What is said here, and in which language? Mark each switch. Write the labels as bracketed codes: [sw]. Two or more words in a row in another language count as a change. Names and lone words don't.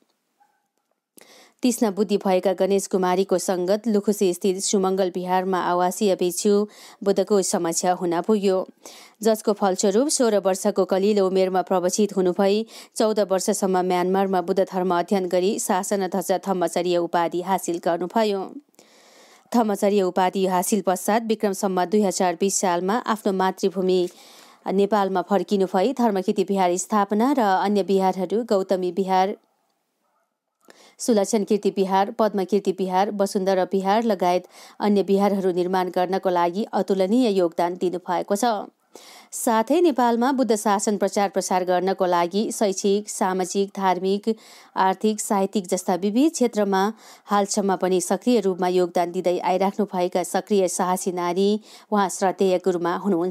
[ne] तीक्ष्ण बुद्धि भएका गणेश कुमारीको सङ्गत लुखुसी स्थित सुमङ्गल विहारमा आवासीय भिक्षु बुद्धको समक्ष हुन पुग्यो, जसको फलस्वरूप 16 वर्षको कलिलो उमेरमा प्रवचित हुनुभई 14 वर्षसम्म म्यानमारमा बुद्ध धर्म अध्ययन गरी शासनध्वज धम्मचर्य उपाधि हासिल गर्नुभयो। धम्मचर्य उपाधि हासिल पश्चात विक्रम सम्वत 2020 सालमा आफ्नो मातृभूमि नेपालमा फर्किनु भई धर्मकिति विहार स्थापना र अन्य विहारहरू गौतमी विहार, सुलक्षण कीर्ति विहार, पद्म कीर्ति विहार, वसुन्धरा विहार लगायत अन्य विहारहरू निर्माण गर्नको लागि अतुलनीय योगदान दिनुभएको छ। साथै नेपालमा बुद्ध शासन प्रचार प्रसार गर्नको लागि शैक्षिक, सामाजिक, धार्मिक, आर्थिक, साहित्यिक जस्ता विविध क्षेत्रमा हालसम्म पनि सक्रिय रूपमा योगदान दिँदै आइराख्नु भएका सक्रिय साहसी नारी उहाँ श्रद्धेय गुरुमा हुनुहुन्छ।